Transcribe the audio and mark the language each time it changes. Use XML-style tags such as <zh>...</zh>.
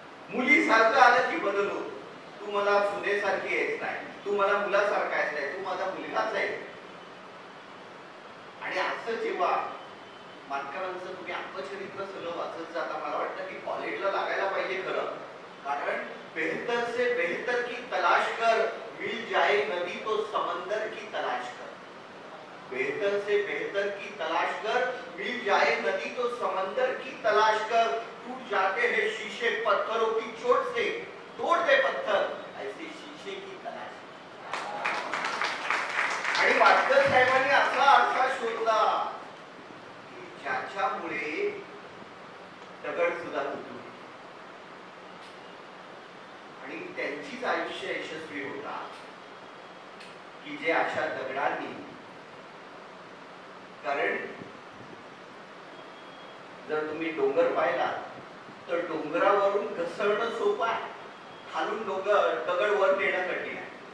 <mr>मुलीसारखं आलं की बदलू, तू मला सुनेसारखी आहेस नाही, तू मला मुलासारखा आहेस नाही, तू माझा मुलगाच आहे. आणि असं जेव्हा मातकरांचं तुम्ही आत्मचरित्र सगळं वाचत जाता, मला वाटतं की कॉलेजला लागायला पाहिजे खरं.</mr> <hi>कारण बेहतर से बेहतर की तलाश कर, मिल जाए नदी तो समंदर की तलाश कर. बेहतर से बेहतर की तलाश कर, मिल जाए नदी तो समंदर की तलाश कर. टूट जाते हैं शीशे पत्थरों की चोट से, तोड़ दे पत्थर ऐसे शीशे की तलाश.</hi> <mr>आणि मातकर साहेबांनी असा अर्थ शोधला की ज्याच्यामुळे दगड सुद्धा तुटू आणि त्यांचीच आयुष्य यशस्वी होता की जे अशा दगडांनी, कारण जर तुम्ही डोंगर पाहिला तर डोंगरावरून घसरणं सोपं आहे, खालून दगड वर नेणं कठीण आहे.</mr>